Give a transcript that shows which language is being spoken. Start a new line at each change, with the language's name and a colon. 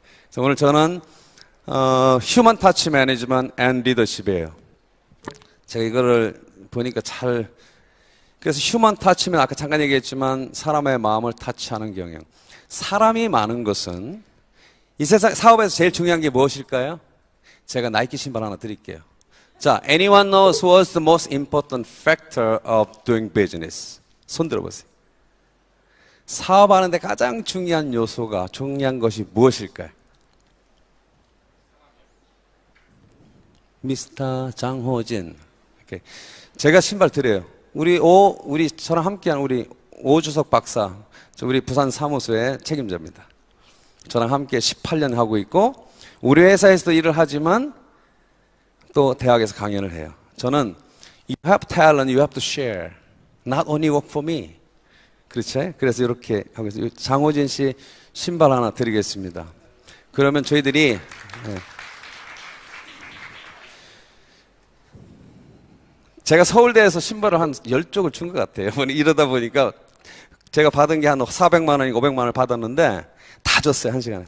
Korean: 그래서 오늘 저는 휴먼 터치 매니지먼트 앤 리더십이에요. 제가 이거를 보니까 그래서 휴먼 터치면 아까 잠깐 얘기했지만 사람의 마음을 터치하는 경영. 사람이 많은 것은 이 세상 사업에서 제일 중요한 게 무엇일까요? 제가 나이키 신발 하나 드릴게요.
English: 자, anyone knows what's the most important factor of doing business?
Korean: 손 들어보세요. 사업하는데 가장 중요한 요소가, 중요한 것이 무엇일까요? 미스터 장호진. 오케이. 제가 신발 드려요. 우리 저랑 함께한 우리 오주석 박사, 우리 부산 사무소의 책임자입니다. 저랑 함께 18년 하고 있고, 우리 회사에서도 일을 하지만 또 대학에서 강연을 해요. 저는
English: You have talent, you have to share. Not only work for me.
Korean: 그렇죠? 그래서 이렇게 하고 있어요. 장호진 씨 신발 하나 드리겠습니다. 그러면 저희들이 제가 서울대에서 신발을 한 10쪽을 준 것 같아요. 이러다 보니까 제가 받은 게 한 400만 원이고 500만 원을 받았는데 다 줬어요. 한 시간에.